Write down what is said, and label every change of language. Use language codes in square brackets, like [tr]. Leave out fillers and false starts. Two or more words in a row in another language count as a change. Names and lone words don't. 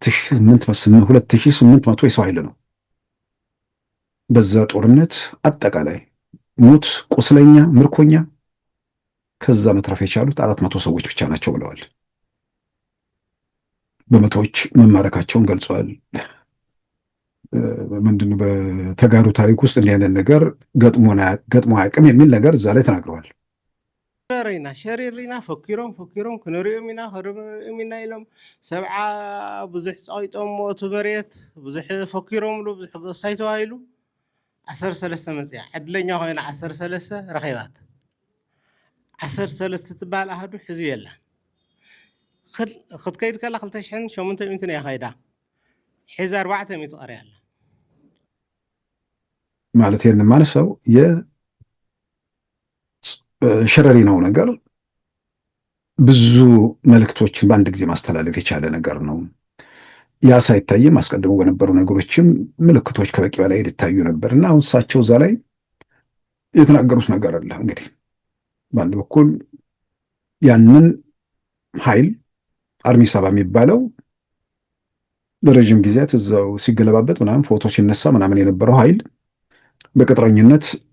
[am] 2800 የሰው ኃይል ነው። በዛ ጦርነት አጠቃላይ ሞት፣ ቁስለኛ፣ ምርኮኛ ከዛ መትረፍ የቻሉት 400 ሰዎች ብቻ ናቸው ብለዋል። በመቶዎች መማረካቸውን ገልጸዋል። ምንድነው በተጋሩ ታሪክ ውስጥ እንዲህ አይነት ነገር ገጥሞ አያውቅም የሚል ነገር እዛ ላይ ተናግረዋል። [ti] ሸሪሪና ፈኪሮም ክንሪኦም ኢና ክንሪኦም ኢና ኢሎም ሰብዓ ብዙሕ ፀቂጦም ሞቱ መሬት ብዙሕ ፈኪሮምሉ ብዙሕ ገሳይ ተባሂሉ 13 መፅያ ዕድለኛ ኮይና 13 ረኺባት 13 ትበሃል ኣሃዱ ሕዚ የላ ክትከይድ ከላ 2800 እያ ከይዳ ሕዚ 400 ቀርያ ኣላ [am] ማለት ይህን ማለት ሰው የሸረሪናው ነገር ብዙ መልእክቶችን በአንድ ጊዜ ማስተላለፍ የቻለ ነገር ነው። ያ ሳይታይም አስቀድሞ በነበሩ ነገሮችም ምልክቶች ከበቂ በላይ ይታዩ ነበር እና አሁን እሳቸው እዛ ላይ የተናገሩት ነገር አለ። እንግዲህ በአንድ በኩል ያንን ኃይል አርሚ 7 የሚባለው ለረጅም ጊዜያት እዛው ሲገለባበጥ ምናምን ፎቶ ሲነሳ ምናምን የነበረው ኃይል በቅጥረኝነት